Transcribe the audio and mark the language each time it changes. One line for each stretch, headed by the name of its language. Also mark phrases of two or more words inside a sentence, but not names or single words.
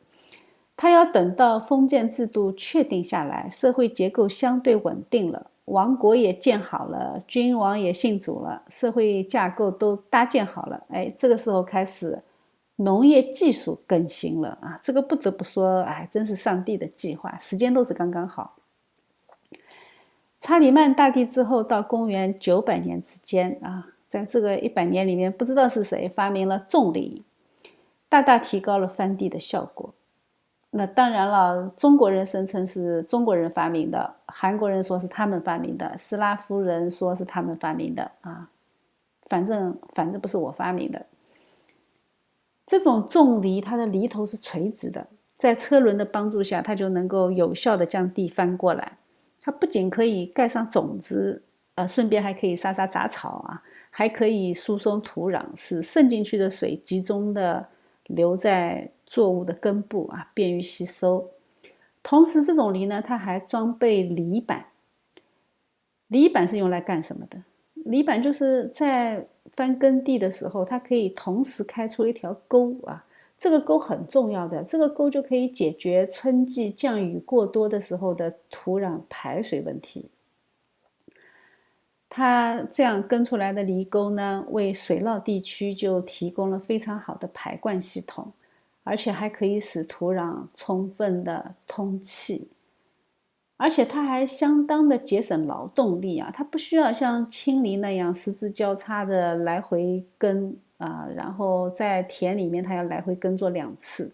Chinese: 他要等到封建制度確定下來，社會結構相對穩定了，王國也建好了，君王也信主了，社會架構都搭建好了，這個時候開始農業技術更新了啊，這個不得不說，真是上帝的計劃，時間都是剛剛好。查理曼大帝之後到公元900年之間啊，在這個100年裡面，不知道是誰發明了種犁，大大提高了翻地的效果。那當然了，中國人聲稱是中國人發明的，韓國人說是他們發明的，斯拉夫人說是他們發明的啊，反正不是我發明的。這種種犁，它的犁頭是垂直的，在車輪的幫助下，它就能夠有效地將地翻過來。它不僅可以蓋上種子，順便還可以殺殺雜草啊，還可以疏鬆土壤，使滲進去的水集中的留在作物的根部啊，便於吸收。同時，這種犁呢，它還裝備犁板。犁板是用來幹什麼的？犁板就是在翻耕地的時候，它可以同時開出一條溝啊。這個溝很重要的，這個溝就可以解決春季降雨過多的時候的土壤排水問題。它這樣耕出來的犁溝呢，為水澇地區就提供了非常好的排灌系統。而且還可以使土壤充分的通氣，而且它還相當的節省勞動力啊，它不需要像青犁那樣十字交叉的來回耕啊，然後在田裡面它要來回耕作2次。